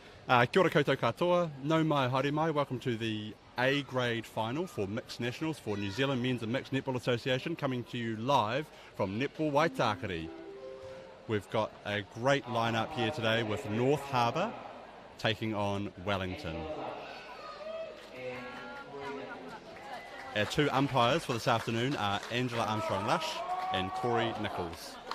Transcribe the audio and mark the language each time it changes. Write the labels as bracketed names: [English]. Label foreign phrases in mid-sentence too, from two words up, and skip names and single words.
[Māori] Kia ora koutou katoa, no mai haere mai, [English] welcome to the A grade final for mixed nationals for New Zealand Men's and Mixed Netball Association, coming to you live from Netball Waitākere. We've got a great lineup here today with North Harbour taking on Wellington. Our two umpires for this afternoon are Angela Armstrong-Lush and Corey Nichols.